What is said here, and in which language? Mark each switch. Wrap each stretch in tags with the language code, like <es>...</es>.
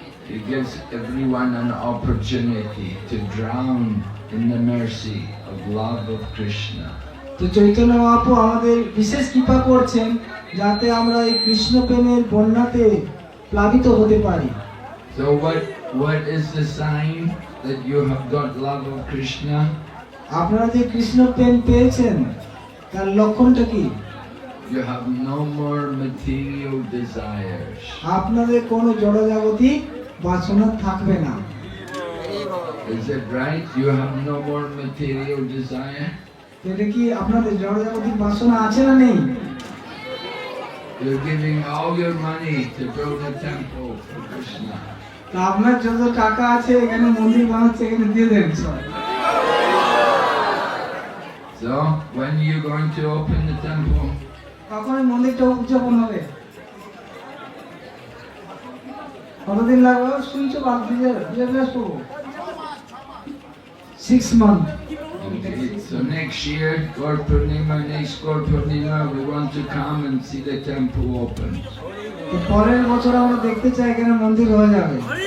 <en>He gives everyone an opportunity to drown in the mercy of love of Krishna.</en> <bn>তো চৈতন্য মহাপ্রভু আমাদের বিশেষ কৃপা করছেন যাতে আমরা এই কৃষ্ণ প্রেমের বন্যাতে প্লাবিত হতে পারি।</bn> <en>So what is the sign that you have got love of Krishna?</en> <bn>আপনারা যে কৃষ্ণ প্রেম পেয়েছেন তার লক্ষণটা কি?</bn> <en>You have no more material desires.</en> <bn>আপনাদের কোনো জড়জাগতিক বাসনা থাকবে না।</bn> <en>Is it right? You have no more material desire?</en> <bn>এটা কি আপনাদের জড়জাগতিক বাসনা আছে না নেই?</bn> <en>You're giving all your money to build a temple for Krishna.</en> <bn>তা আপনার যত টাকা আছে এখানে মন্দির বানাচ্ছে এখানে দিয়ে দেন সব।</bn> <en>So when are you going to open the temple?</en> <bn>কখন এই মন্দিরটা উদযাপন হবে? কতদিন লাগবে? শুনছো বাদ দিয়ে বেশ করবো</bn> <en>6 months. Okay, so next year, Gaur Purnima, next Gaur Purnima, we want to come and see the temple open.</en> <bn>তো পরের বছর আমরা দেখতে চাই এখানে মন্দির হয়ে যাবে।</bn>